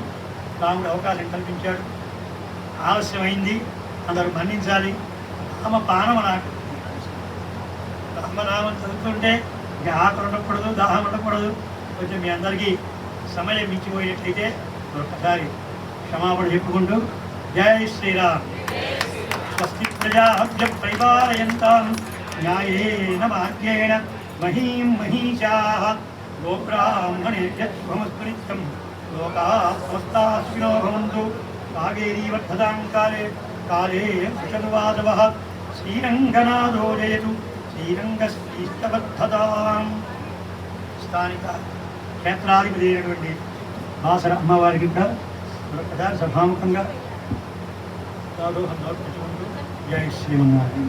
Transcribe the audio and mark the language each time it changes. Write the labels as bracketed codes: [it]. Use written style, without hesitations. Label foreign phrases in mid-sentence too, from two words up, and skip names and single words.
[te] రాముడు అవకాశం కల్పించాడు, ఆలస్యమైంది, అందరూ మన్నించాలి. రామపానం నాకు రామనామం చదువుతుంటే ఇక ఆకలి ఉండకూడదు, దాహం ఉండకూడదు. కొంచెం మీ అందరికీ సమయం మించిపోయేట్లయితే ఒక్కసారి క్షమాపణ చెప్పుకుంటూ జై శ్రీరామ్. [sa] స్వస్తి ప్రజాభ్య పరిపాలయంతాం న్యాయేన మార్గేణ మహీం మహీషాః గోబ్రాహ్మణేభ్యः శుభమస్తు నిత్యం లోకాः సమస్తాः సుఖినో భవంతు. కావేరీ వర్ధతాం కాలే కాలే వృషణవాదవః శ్రీరంగనాథో జయతు శ్రీరంగశ్రీష్టబద్ధతాం. [te] స్థానిక క్షేత్రాధిపతి అయినటువంటి బాసర అమ్మవారికి కూడా మరొకసారి సభాముఖంగా దాదోహంతో జై శ్రీమన్నారాయణ.